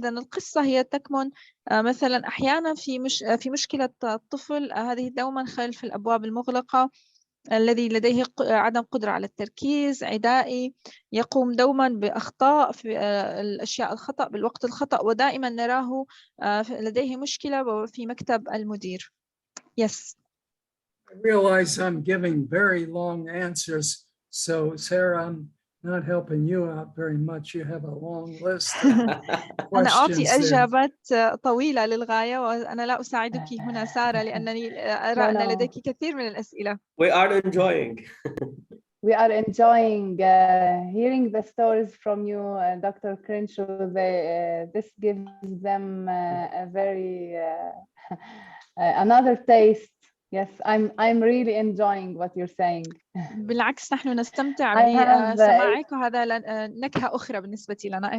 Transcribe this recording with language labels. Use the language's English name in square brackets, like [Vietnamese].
[Arabic] إذن القصة هي تكمن مثلا أحيانا في مشكلة الطفل، هذه دوما خلف الأبواب المغلقة، الذي لديه عدم قدرة على التركيز، عدائي، يقوم دوما بأخطاء في الأشياء الخطأ بالوقت الخطأ، ودائما نراه لديه مشكلة في مكتب المدير. [English] Yes. I realize I'm giving very long answers, so Sarah, I'm not helping you out very much. You have a long list of [Arabic] أنا أعطي [English] questions there. [Arabic] إجابات طويلة للغاية، وأنا لا أساعدك هنا سارة لأنني أرى أن لديك كثير من الأسئلة. [English] We are enjoying. We are enjoying hearing the stories from you, Dr. Krencho. This gives them a very another taste. Yes, I'm really enjoying what you're saying. [Arabic] بالعكس نحن نستمتع بسماعك، وهذا نكهة أخرى بالنسبة لنا.